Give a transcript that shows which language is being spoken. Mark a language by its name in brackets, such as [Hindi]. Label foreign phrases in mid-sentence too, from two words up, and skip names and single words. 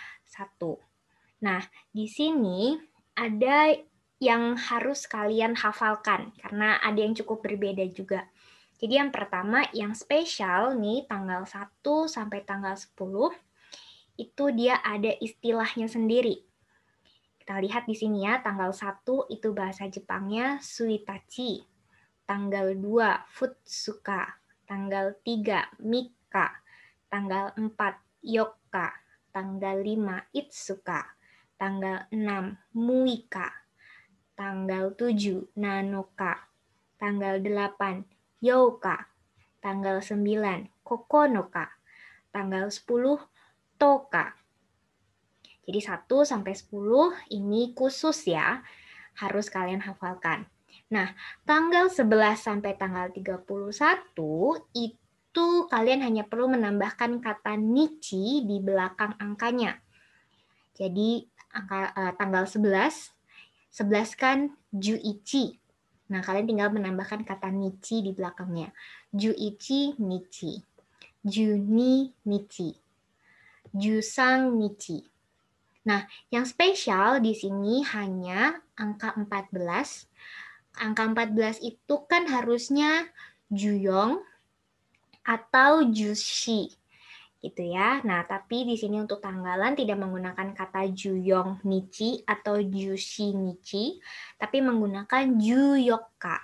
[Indonesian] Nah, di sini ada yang harus kalian hafalkan karena ada yang cukup berbeda juga. Jadi yang pertama, yang spesial nih, tanggal 1 sampai tanggal 10, itu dia ada istilahnya sendiri. Kita lihat di sini ya, tanggal 1 itu bahasa Jepangnya suitachi, tanggal 2 futsuka, tanggal 3 mika, tanggal 4 yoka, tanggal 5 itsuka, tanggal 6 muika, tanggal 7 nanoka, tanggal 8 youka, tanggal 9 kokonoka, tanggal 10 toka. Jadi 1 sampai 10 ini khusus ya, harus kalian hafalkan. Nah, tanggal 11 sampai tanggal 31 itu kalian hanya perlu menambahkan kata nichi di belakang angkanya. Jadi tanggal 11 kan juichi. Nah, kalian tinggal menambahkan kata nichi di belakangnya. [Japanese] Juichi nichi, juni nichi, jusang nichi. [Indonesian] Nah, yang spesial di sini hanya angka 14. Angka 14 itu kan harusnya juyong atau jushi gitu ya. Nah, tapi di sini untuk tanggalan tidak menggunakan kata [Japanese] juyong nichi [Indonesian] atau [Japanese] jushi nichi, [Indonesian] tapi menggunakan juyoka.